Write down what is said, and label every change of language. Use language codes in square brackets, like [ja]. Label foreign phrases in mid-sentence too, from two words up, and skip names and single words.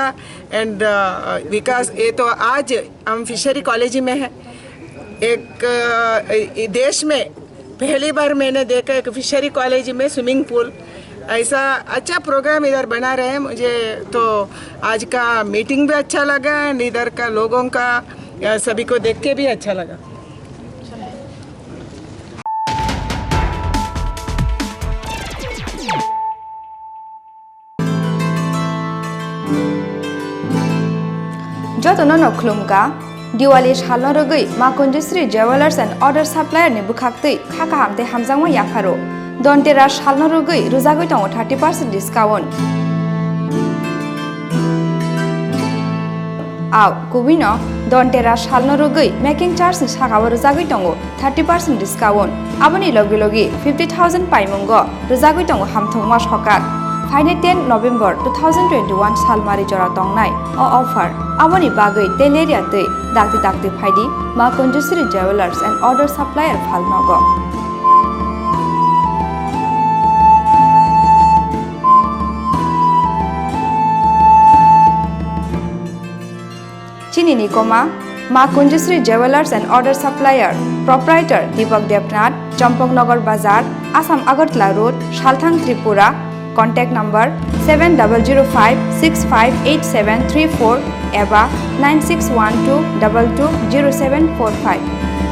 [hi] एंड विकास, ये तो आज हम [en] fishery college [hi] में है, एक देश में पहली बार मैंने देखा एक फिशरी कॉलेज में [en] swimming pool, [hi] ऐसा अच्छा प्रोग्राम इधर बना रहे हैं। मुझे तो आज का मीटिंग भी अच्छा लगा, एंड इधर का लोगों का सभी को देख के भी अच्छा लगा। [trp] जतन नखलुमका दिवाली सालनो रगै माकुंजश्री ज्वेलर्स एंड अदर सप्लायर नि बुखाक्तै खाका हामते हामजांमा याफारो दन्तेरा सालनो रगै रुजागै दङ 30% डिस्काउंट आव कुबिनो दन्तेरा सालनो रगै [en] making charge [trp] नि सागाव रुजागै दङ 30% डिस्काउंट आबनि लगे लगे 50,000 पाइमंगो रुजागै दङ हामथंमा सकाक फाइने 10 नवेम्बर 2021 सालमारि जरा तंगनाय अ ऑफर आबनि बागै तेलेरिया दै दागति दागति फाइदि मा कुंजश्री ज्वेलर्स एंड अदर सप्लायर फालनगो चिनी निकोमा मा कुंजश्री ज्वेलर्स एंड अदर सप्लायर प्रोप्राइटर दीपक देवनाथ चंपकनगर बाजार आसाम अगरतला रोड सालथांग त्रिपुरा [en] Contact number [trp] 7005658734 एबा 9612220745